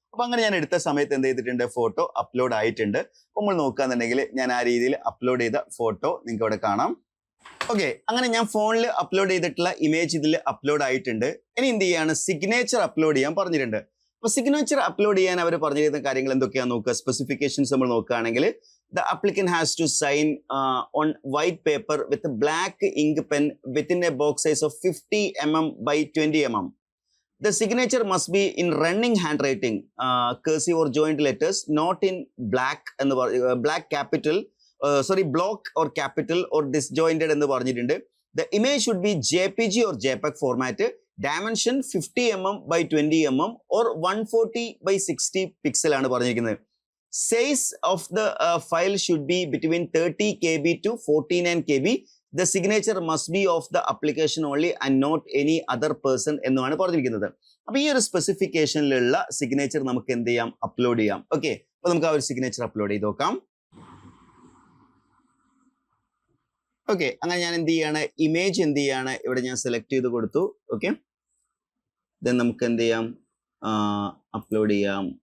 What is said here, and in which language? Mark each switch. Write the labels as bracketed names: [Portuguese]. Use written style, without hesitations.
[Malayalam] അപ്പൊ അങ്ങനെ ഞാൻ എടുത്ത സമയത്ത് എന്ത് ചെയ്തിട്ടുണ്ട്, ഫോട്ടോ അപ്ലോഡ് ആയിട്ടുണ്ട്. അപ്പൊ നമ്മൾ നോക്കുകയാണെന്നുണ്ടെങ്കിൽ ഞാൻ ആ രീതിയിൽ അപ്ലോഡ് ചെയ്ത ഫോട്ടോ നിങ്ങൾക്ക് ഇവിടെ കാണാം. ഓക്കെ, അങ്ങനെ ഞാൻ ഫോണിൽ അപ്ലോഡ് ചെയ്തിട്ടുള്ള ഇമേജ് ഇതിൽ അപ്ലോഡ് ആയിട്ടുണ്ട്. ഇനി എന്ത് ചെയ്യാണ്, സിഗ്നേച്ചർ അപ്ലോഡ് ചെയ്യാൻ പറഞ്ഞിട്ടുണ്ട്. അപ്പൊ സിഗ്നേച്ചർ അപ്ലോഡ് ചെയ്യാൻ അവർ പറഞ്ഞിരുന്ന കാര്യങ്ങൾ എന്തൊക്കെയാണെന്ന് നോക്കുക. സ്പെസിഫിക്കേഷൻസ് നമ്മൾ നോക്കുകയാണെങ്കിൽ, [English] the applicant has to sign on white paper with a black ink pen within a box size of 50 mm by 20 mm. The signature must be in running handwriting, cursive or joint letters, not in black and black capital, block or capital or disjointed [Malayalam] എന്ന് പറഞ്ഞിട്ടുണ്ട്. [English] The image should be JPG or JPEG format. Dimension 50 mm by 20 mm or 140 by 60 pixel [Malayalam] ആണ് പറഞ്ഞിരിക്കുന്നത്. [English] Size of the file should be between 30 KB to 49 KB. The signature must be of the application only and not any other person [Malayalam] എന്നാണ് പറഞ്ഞിരിക്കുന്നത്. അപ്പൊ ഈ ഒരു സ്പെസിഫിക്കേഷനിലുള്ള signature നമുക്ക് എന്ത് ചെയ്യാം, അപ്ലോഡ് ചെയ്യാം. ഓക്കെ, അപ്പൊ നമുക്ക് ആ ഒരു സിഗ്നേച്ചർ അപ്ലോഡ് ചെയ്ത് നോക്കാം. ഓക്കെ, അങ്ങനെ ഞാൻ എന്ത് ചെയ്യാണ്, ഇമേജ് എന്ത് ചെയ്യാണ്, ഇവിടെ ഞാൻ സെലക്ട് ചെയ്ത് കൊടുത്തു. ഓക്കെ, ദെൻ നമുക്ക് എന്ത് ചെയ്യാം, അപ്ലോഡ് ചെയ്യാം.